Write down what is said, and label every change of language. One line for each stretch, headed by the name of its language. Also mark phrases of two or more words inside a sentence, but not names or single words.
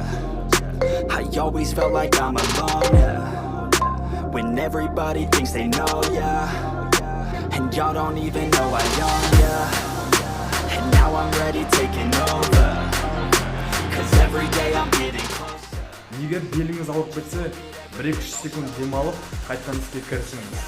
English: I always felt like I'm alone, yeah. When everybody thinks they know, yeah. And y'all don't even know I own, yeah. And now I'm ready taking over. Cause every day I'm getting closer.
Kazakh: Егер беліңіз ауырып кетсе, 1-2 секунд демалып, қайтадан іске кірісіңіз.